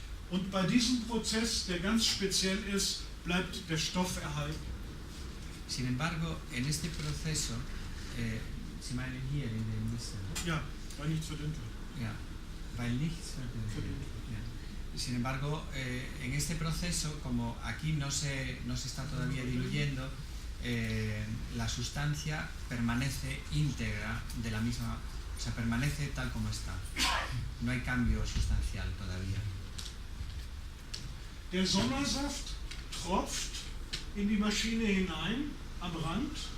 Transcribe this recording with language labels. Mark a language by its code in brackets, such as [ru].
[de] Und bei diesem Prozess, der ganz speziell ist, bleibt der Stoff erhalten. [es] Sin embargo, en este proceso, [de] Sie meinen hier in dem Mist, Ja, weil nichts verdünnt wird. ja, weil nichts verdünnt wird. Ja. [es] Sin embargo, en este proceso, como aquí no se está todavía diluyendo, la sustancia permanece íntegra de la misma, o sea, permanece tal como está. No hay cambio sustancial todavía. [de] Der Sommersaft tropft in die Maschine hinein am Rand.